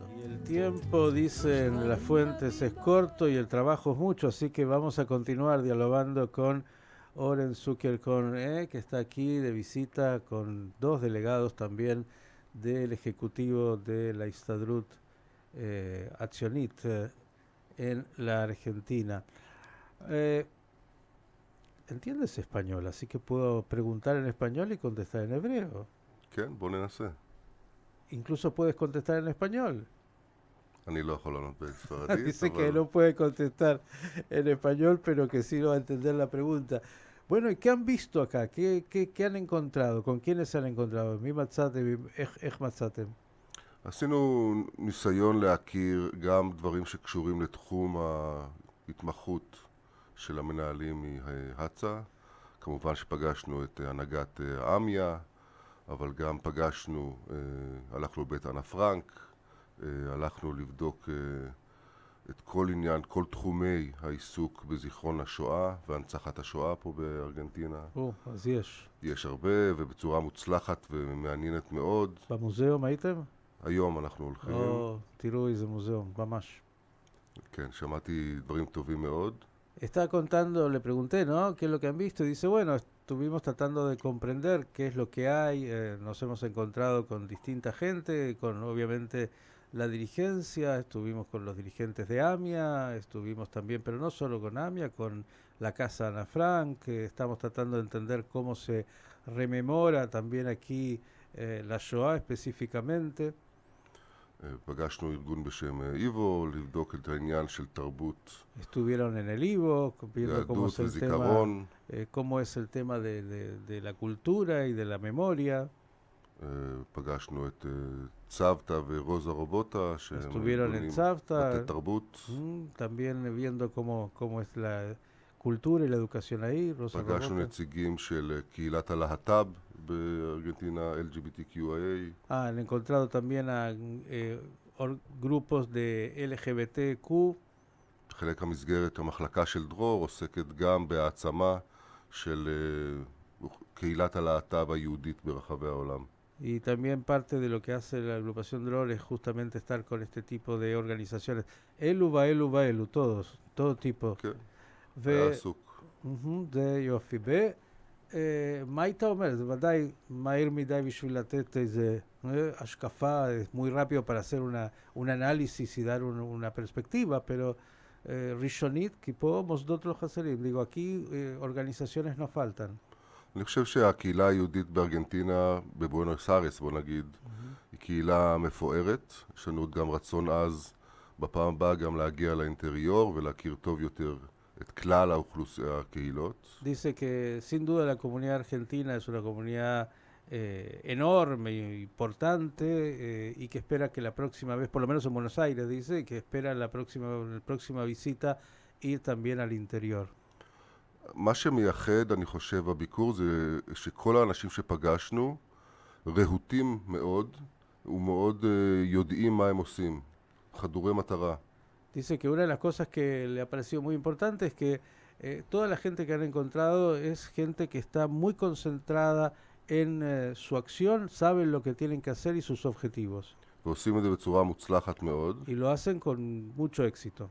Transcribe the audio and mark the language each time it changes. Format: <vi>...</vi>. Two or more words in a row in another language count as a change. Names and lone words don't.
<es>Y el tiempo, dicen las fuentes, es corto y el trabajo es mucho, así que vamos a continuar dialogando con Oren Zucker-Kohn, que está aquí de visita con dos delegados también del Ejecutivo de la Histadrut Atzionit en la Argentina. ¿Entiendes español? Así que puedo preguntar en español y contestar en hebreo.</es> <he>כן, בוא ננסה.</he> <es>Incluso puedes contestar en español.</es> <he>אני לא יכול לענות בספרדית,</he> <es>Dice que</es> <he>אבל</he> <es>no puede contestar en español, pero que sí va a entender la pregunta. Bueno, ¿y qué han visto acá? ¿Qué han encontrado? ¿Con quiénes se han encontrado?</es> <he>Mi מצאתם, איך מצאתם? עשינו ניסיון להכיר גם דברים שקשורים לתחום ההתמחות של המנהלים מהצ"א. כמובן שפגשנו את הנהגת עמיה, אבל גם פגשנו, הלכנו לבית אנה פרנק, הלכנו לבדוק את כל עניין, כל תחומי העיסוק בזיכרון השואה והנצחת השואה פה בארגנטינה. אז יש. יש הרבה ובצורה מוצלחת ומעניינת מאוד. במוזיאום הייתם? היום אנחנו הולכים. תראו איזה מוזיאום, ממש. כן, שמעתי דברים טובים מאוד.</he> <es>Estaba contando, le pregunté, ¿no? ¿Qué es lo que han visto? Y dice, bueno, estuvimos tratando de comprender qué es lo que hay, nos hemos encontrado con distinta gente, con obviamente la dirigencia, estuvimos con los dirigentes de AMIA, estuvimos también, pero no solo con AMIA, con la Casa Ana Frank, estamos tratando de entender cómo se rememora también aquí la Shoah específicamente.</es> <he>פגשנו ארגון בשם איבו, לבדוק את העניין של תרבות,</he> <es>Estuvieron en el Ivo, viendo cómo es</es> <he>יהדות</he> <es>el</es> <he>וזיכרון.</he> <es>cómo es el tema de la cultura y de la memoria.</es> <he>פגשנו את צוותא ורוזה רובוטה, שהם</he> <es>Estuvieron en</es> <he>ארגונים</he> <es>Tzavta,</es> <he>בתי תרבות.</he> <es>también viendo cómo es la cultura y la educación ahí.</es> <he>Rosa פגשנו Robota. נציגים של קהילת הלהט"ב בארגנטינה, LGBTQIA.</he> <es>Han encontrado también a grupos de LGBTQ.</es> <he>חלק המסגרת, המחלקה של דרור, עוסקת גם בהעצמה של קהילת הלהט"ב היהודית ברחבי העולם.</he> <es>Y también parte de lo que hace la agrupación DROR es justamente estar con este tipo de organizaciones. Elu, todos, todo tipo.</es> <he>כן, ו- היה עסוק. זה יופי. מה היית אומר? זה ודאי מהיר מדי בשביל לתת איזה השקפה,</he> <es>muy rápido para hacer un análisis y dar una perspectiva, pero</es> <he>ראשונית, כי פה מוסדות לא חסרים.</he> <es>digo, aquí organizaciones no faltan.</es> <he>אני חושב שהקהילה היהודית בארגנטינה, בבואנוס איירס, בוא נגיד, היא קהילה מפוארת. יש לנו גם רצון עז בפעם הבאה גם להגיע לאינטריור ולהכיר טוב יותר את כלל הקהילות.</he> <es>Dice que sin duda la comunidad argentina es una comunidad enorme e importante y que espera que la próxima vez, por lo menos en Buenos Aires, dice que espera la próxima visita ir también al interior.</es> <he>מה שמייחד, אני חושב, בביקור זה שכל האנשים שפגשנו רהוטים מאוד ומאוד יודעים מה הם עושים, חדורי מטרה.</he> <es>Dice que una de las cosas que le ha parecido muy importante es que toda la gente que han encontrado es gente que está muy concentrada en su acción, saben lo que tienen que hacer y sus objetivos.</es> <he>ועושים את זה בצורה מוצלחת מאוד,</he> <es>Y lo hacen con mucho éxito,</es>